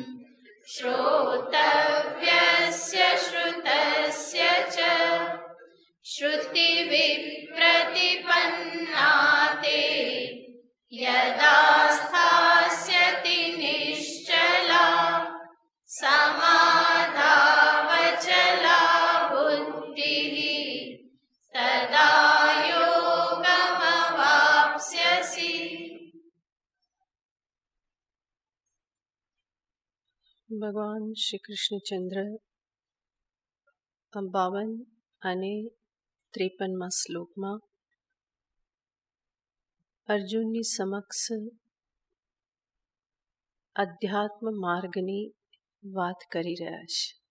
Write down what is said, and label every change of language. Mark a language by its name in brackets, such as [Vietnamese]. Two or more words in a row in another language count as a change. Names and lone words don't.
[Sanskrit] श्रोतव्यस्य श्रुतस्य च श्रुतिविप्रतिपन्ना ते यदा स्थास्यति निश्चला समाधावचला बुद्धिः तदा योगमवाप्स्यसि। [Gujarati] ભગવાન શ્રી કૃષ્ણચંદ્ર 52 અને 53મા શ્લોકમાં અર્જુનની સમક્ષ અધ્યાત્મ માર્ગની વાત કરી રહ્યા છે.